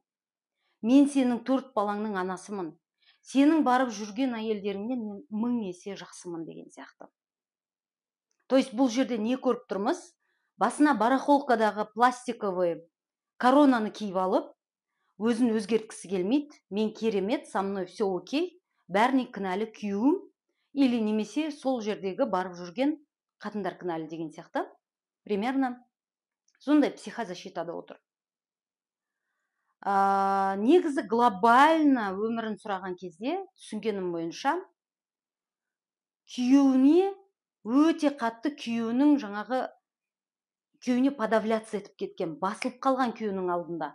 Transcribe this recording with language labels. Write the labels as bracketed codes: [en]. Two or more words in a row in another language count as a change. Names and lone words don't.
[kk] Мен сенің 4 балаңның анасымын. Сенің барып жүрген әйелдеріңнен мен 1000 есе жақсымын деген сияқты. То есть бұл жерде не көріп тұрмыз? Басына барахолкадағы пластиковый коронаны киіп алып, өзін өзгерткісі келмейді. Мен керемет, [ru] со мной все окей. [kk] Бәріне кінәлі күйеуім или немесе сол жердегі барып жүрген қатындар кінәлі деген сияқты. Примерно сондай психозащитада отыр. Негізі глобально өмірін сұраған кезде түсінгенім бойынша күйеуіне өте қатты күйеуіне подавляться етіп кеткен, басылып қалған күйеуінің алдында.